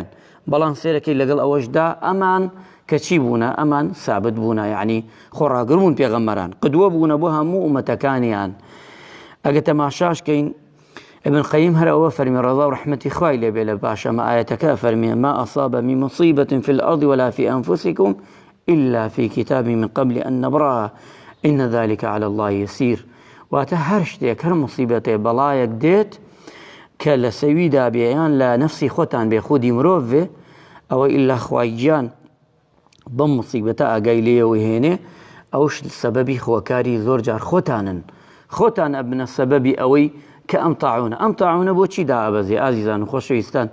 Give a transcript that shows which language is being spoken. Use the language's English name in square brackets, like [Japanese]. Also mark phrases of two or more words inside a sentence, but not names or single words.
[Central Kurdish] بەڵام سێرەکەی لەگەڵ ئەوەشدا ئەمان کەچی بوونە، ئەمان سابت بوونە، یعنی خۆڕاگر بوون پێغەمبەران، قدوە بوونە بۆ هەموو ئومەتەکانیان. ئەگە تەماشاشکەین ابن قەیم هەر ئەوە فەرمی ڕەضا و ڕەحمەتی خوای لێبێ لە پاشەمە ئایەتەکە فەرمیێ [Arabic] ما أصاب من مصيبة في الأرض ولا في أنفسكم إلا في كتاب من قبل أن نبرأها إن ذلك على الله يسير. [Central Kurdish] واتە هەر شتێک، هەر مصیبەتێ بەڵایەک دێت کە لە سەویدا بێیان لە نەفسی خۆتان بێ، خودی مرۆڤ بێ، ئەوە ئیلا خوای گیان بەم مصیبەتە ئاگای لێەوەی هێنێ، ئەوش سەبەبی خۆکاری زۆر جار خۆتانن، خۆتان ئەبنە سەبەبی ئەوەی کە ئەم تاعونە بۆچی دائەبەزێ ئازیزان و خۆشەویستان؟